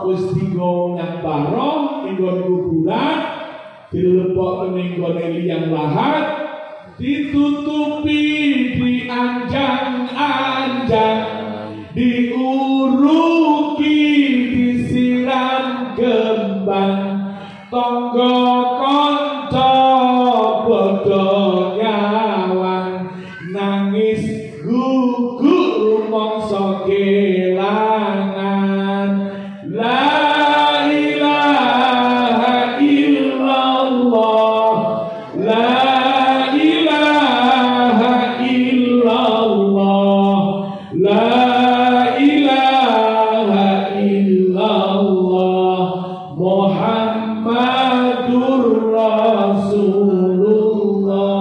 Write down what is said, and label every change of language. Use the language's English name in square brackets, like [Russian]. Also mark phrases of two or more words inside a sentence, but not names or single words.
[Javanese] Wis digawa nang barong nggon kuburan, dilebok ning gone liang lahat, ditutupi dianjang-anjang, diuruki disiram kembang, tangga kanca padha nyawang, nangis gugur rumangsa kelangan. [Arabic] لا إله إلا الله، لا إله إلا الله، لا إله إلا الله، محمد رسول الله.